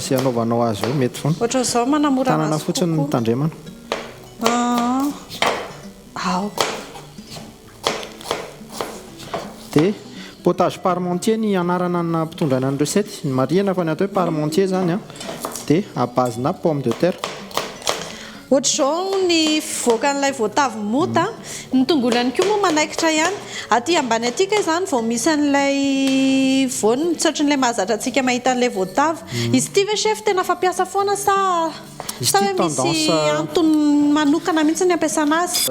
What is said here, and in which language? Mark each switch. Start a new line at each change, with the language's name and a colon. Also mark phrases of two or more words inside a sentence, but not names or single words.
Malagasy: sy anaovanao azy io mety foana ohatr'izao manamora tanana azy fotsiny ny tandremana aoko dia
French: potage parmentier
Malagasy: ny anarana na mpitondrana ny recette ny marihana fa ny atao hoe parmentier zany a dia
French: à base
Malagasy: na
French: pomme de terre
Malagasy: ohatr'izao ny voaka n'ilay voatavo mota ny tongolo ihany koa moa manaikitra ihany aty ambany atika izany vao misy an'ilay voany mitsaotran'ilay mahazatra antsika mahita an'ilay voatavo izy ity ve chef tena fampiasa foana sa hoe misy antony manokana mihitsy ny ampiasana azy